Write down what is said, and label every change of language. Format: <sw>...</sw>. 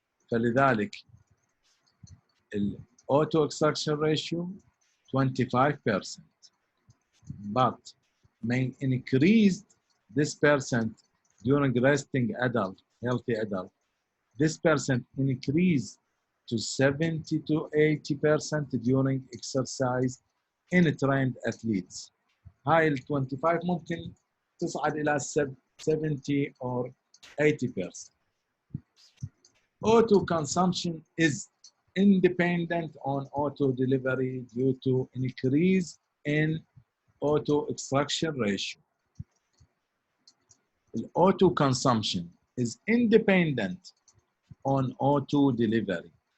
<en>فلذلك ال O2 extraction ratio 25%, but may increase this percent during resting adult, healthy adult. This percent increase to 70 to 80% during exercise in trained athletes.</en> <ar>هاي ال 25 ممكن تصعد إلى 70 or 80%.</ar> <en>O2 consumption is independent on O2 delivery due to increase in O2 extraction ratio. The O2 consumption is independent on O2 delivery.</en>